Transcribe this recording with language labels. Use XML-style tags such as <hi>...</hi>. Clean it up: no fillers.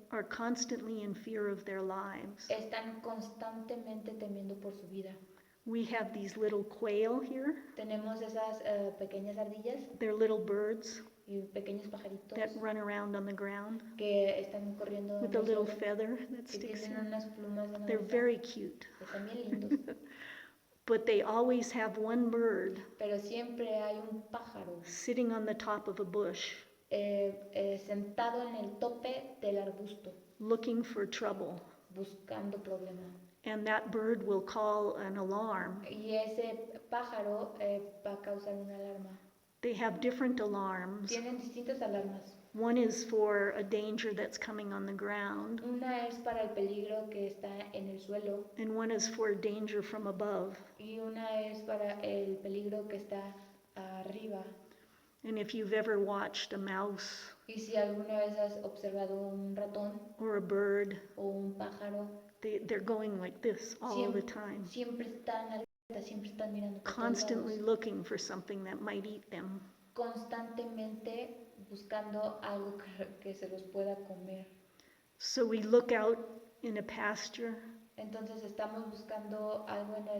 <en>are constantly in fear of their lives.</en> <es>están constantemente temiendo por su vida.</es> <en>We have these little quail here.</en> <es>Tenemos esas pequeñas ardillas</es> <en>They're little birds</en> <es>y pequeños pajaritos</es> <en>that run around on the ground</en> <es>que están corriendo</es> <en>with</en> <es>en</es> <en>a</en> <es>el</es> <en>little</en> <es>suelo,</es> <en>feather that</en> <es>que</es> <en>sticks</en> <es>tienen</es> <en>in.</en> <es>unas plumas en la</es> <en>They're</en> <es>cabeza.</es> <en>very cute.</en> <es>Están bien lindos,</es> <en>But they always have one bird</en> <es>pero siempre hay un pájaro</es> <en>sitting on the top of a bush</en> <es>sentado en el tope del arbusto</es> <en>looking for trouble.</en> <es>buscando problema.</es> <en>And that bird will call an alarm.</en> <es>Y ese pájaro va a causar una alarma.</es> <en>They have different alarms.</en> <es>Tienen distintas alarmas.</es> <en>One is for a danger that's coming on the ground,</en> <es>Una es para el peligro que está en el suelo</es> <en>and one is for danger from above.</en> <es>y una es para el peligro que está arriba.</es> <en>And if you've ever watched a mouse</en> <es>Y si alguna vez has observado un ratón</es> <en>or a bird,</en> <es>o un pájaro,</es> <en>they're going like this all the time,</en> <es>siempre están alerta, siempre están mirando por todos</es> <en>constantly</en> <es>lados,</es> <en>looking for something that might eat them.</en> <es>constantemente buscando algo que se los pueda comer.</es> <en>So we look out in a pasture,</en> <es>Entonces estamos buscando algo</es>